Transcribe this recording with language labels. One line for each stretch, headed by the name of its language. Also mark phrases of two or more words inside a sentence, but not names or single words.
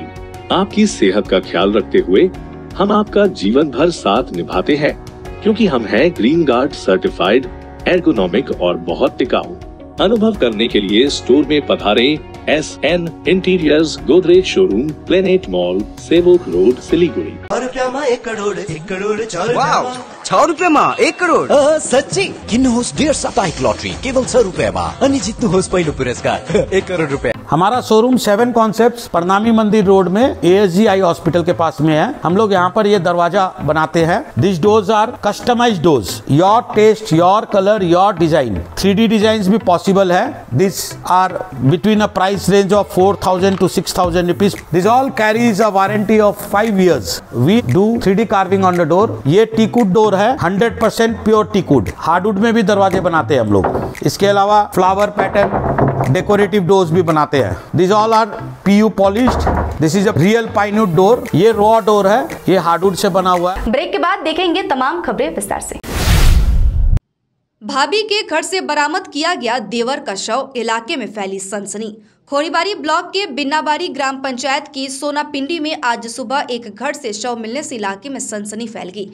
Hindi: आपकी सेहत का ख्याल रखते हुए हम आपका जीवन भर साथ निभाते हैं, क्योंकि हम हैं ग्रीन गार्ड सर्टिफाइड, एर्गोनॉमिक और बहुत टिकाऊ। अनुभव करने के लिए स्टोर में पधारें। SN इंटीरियर्स, गोदरेज शोरूम, प्लेनेट मॉल, सेवोक रोड, सिलीगुड़ी।
Nepali: 1 करोड़ 6 रुपैयाँमा 1 करोड़। सच्ची किन्नुहोस् डेढ साप्ताहिक लटरी केवल 6 रुपैयाँमा अनि जित्नुहोस् पहिलो पुरस्कार 1 करोड़ रुपया।
Hindi: हमारा शोरूम 7 कॉन्सेप्ट्स प्रणामी मंदिर रोड में ASG आई हॉस्पिटल के पास में है। हम लोग यहाँ पर ये दरवाजा बनाते हैं।
English: this doors are customized doors, your taste, your color, your design.
Hindi: 3D डिजाइन भी पॉसिबल है।
English: this are between a price range of 4,000 to 6,000 rupees. this all carries a warranty of 5 years. we do 3D carving on the door.
Hindi: ये
English: teakwood door
Hindi: है,
English: 100% pure teakwood.
Hindi: हार्डवुड में भी दरवाजे बनाते हैं हम लोग। इसके अलावा
English: flower pattern, decorative doors
Hindi: भी बनाते हैं।
English: this all are PU polished. this is a real pinewood door.
Hindi: ये
English: raw door
Hindi: है, ये हार्डवुड से बना हुआ है। ब्रेक के बाद देखेंगे तमाम खबरें विस्तार से। भाभी के घर से बरामद किया गया देवर का शव, इलाके में फैली सनसनी। खोरीबारी ब्लॉक के बिन्नाबारी ग्राम पंचायत की सोनापिंडी में आज सुबह एक घर से शव मिलने से इलाके में सनसनी फैल गई।